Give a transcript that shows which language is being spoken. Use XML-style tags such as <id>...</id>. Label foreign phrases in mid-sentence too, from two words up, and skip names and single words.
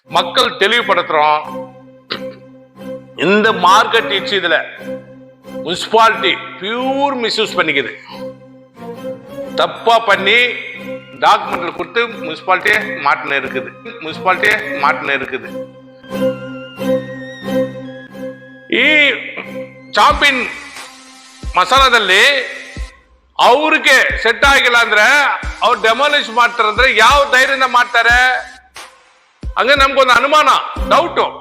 <ta>மக்கள் தெளிவுபடுத்துறோம். இந்த மார்க்கெட் இதுல</ta> <en>municipality pure misuse</en> <ta>பண்ணிக்குது. தப்பா பண்ணி டாக்குமெண்ட்ல கொடுத்து முனிசிபாலிட்டியே மாட்டின இருக்குது.</ta> <kn>ಈ ಚಾಪಿನ್ ಮಸಾಲದಲ್ಲಿ ಅವ್ರಿಗೆ ಸೆಟ್ ಆಗಿಲ್ಲ ಅಂದ್ರೆ ಅವ್ರು ಡೆಮಾಲಿಷ್ ಮಾಡ್ತಾರೆ ಅಂದ್ರೆ ಯಾವ ಧೈರ್ಯದಿಂದ ಮಾಡ್ತಾರೆ? ಹಂಗೆ ನಮ್ಗೊಂದು ಅನುಮಾನ, ಡೌಟ್.</kn>